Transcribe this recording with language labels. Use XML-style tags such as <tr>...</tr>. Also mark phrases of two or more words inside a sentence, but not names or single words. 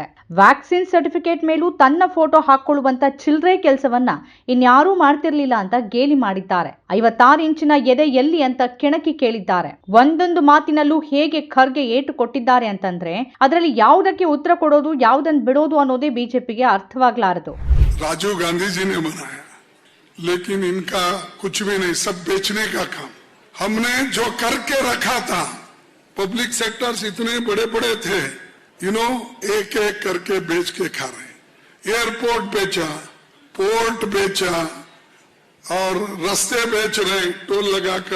<en>vaccine certificate</en> <kn>ಮೇಲೂ ತನ್ನ ಫೋಟೋ ಹಾಕೊಳ್ಳುವಂತ ಚಿಲ್ಲರೆ ಕೆಲಸವನ್ನ ಇನ್ಯಾರೂ ಮಾಡ್ತಿರ್ಲಿಲ್ಲ ಅಂತ ಗೇಲಿ ಮಾಡಿದ್ದಾರೆ. 56 ಇಂಚಿನ ಎದೆ ಎಲ್ಲಿ ಅಂತ ಕೆಣಕಿ ಕೇಳಿದ್ದಾರೆ. ಒಂದೊಂದು ಮಾತಿನಲ್ಲೂ ಹೇಗೆ ಖರ್ಗೆ ಏಟು ಕೊಟ್ಟಿದ್ದಾರೆ ಅಂತಂದ್ರೆ ಅದರಲ್ಲಿ ಯಾವುದಕ್ಕೆ ಉತ್ತರ ಕೊಡೋದು, ಯಾವುದನ್ನು ಬಿಡೋದು ಅನ್ನೋದೇ ಬಿಜೆಪಿಗೆ ಅರ್ಥವಾಗ್ಲಾರದು.</kn> <hi>राजीव गांधी जी ने बनाया, लेकिन इनका कुछ भी नहीं, सब बेचने का काम. हमने जो करके रखा था,</hi> <en>public sectors</en> <hi>इतने बड़े बड़े थे, एक एक करके बेच के खा रहे. एयरपोर्ट बेचा, पोर्ट बेचा और रास्ते बेच रहे टोल लगाकर.</hi>